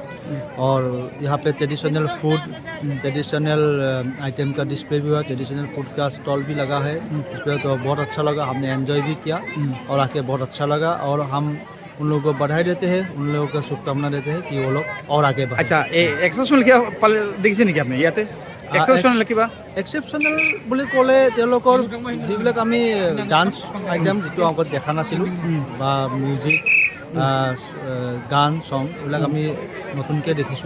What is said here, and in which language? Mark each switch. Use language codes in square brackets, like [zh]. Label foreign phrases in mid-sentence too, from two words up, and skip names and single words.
[hi] और यहाँ पे [en] traditional food, traditional item [hi] का डिस्प्ले भी हुआ, [en] traditional food [hi] का स्टॉल भी लगा है इस पर। तो बहुत अच्छा लगा, हमने एंजॉय भी किया और आके बहुत अच्छा लगा। और हम उन लोगों को बधाई देते हैं, उन लोगों को शुभकामना देते हैं कि वो लोग और आगे बढ़े। [as] আচ্ছা, এই এক্সেপশ্যনেল কিবা দেখিছে নেকি আপুনি ইয়াতে? এক্সেপশ্যনেল কিবা এক্সেপশ্যনেল বুলি ক'লে তেওঁলোকৰ যিবিলাক আমি [en] dance item [as] যিটো আগত দেখা নাছিলোঁ বা মিউজিক, গান, চং এইবিলাক আমি নতুনকৈ দেখিছোঁ।